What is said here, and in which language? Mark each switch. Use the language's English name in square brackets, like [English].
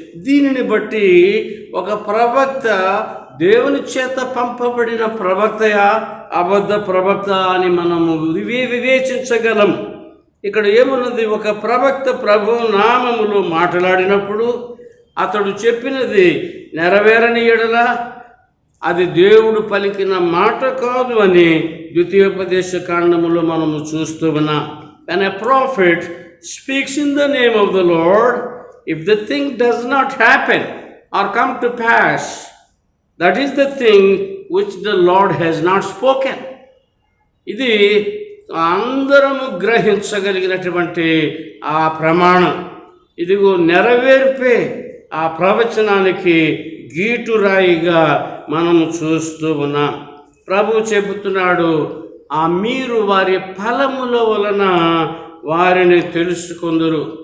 [Telugu] దీనిని బట్టి ఒక ప్రవక్త దేవుని చేత పంపబడిన ప్రవక్తయా, అబద్ధ ప్రవక్త అని మనము వివేచించగలం. ఇక్కడ ఏమున్నది, ఒక ప్రవక్త ప్రభు నామములో మాట్లాడినప్పుడు అతడు చెప్పినది నెరవేరని ఎడల అది దేవుడు పలికిన మాట కాదు అని ద్వితీయోపదేశ కాండములో మనము చూస్తూ ఉన్నాం. [English] When a prophet speaks in the name of the Lord, if the thing does not happen or come to pass, that is the thing which the Lord has not spoken. [Telugu] ఇది అందరము గ్రహించగలిగినటువంటి ఆ ప్రమాణం. ఇదిగో నెరవేర్పే ఆ ప్రవచనానికి గీటురాయిగా మనము చూస్తూ ఉన్నాం. ప్రభు చెబుతున్నాడు, ఆ మీరు వారి ఫలముల వలన వారిని తెలుసుకొందురు.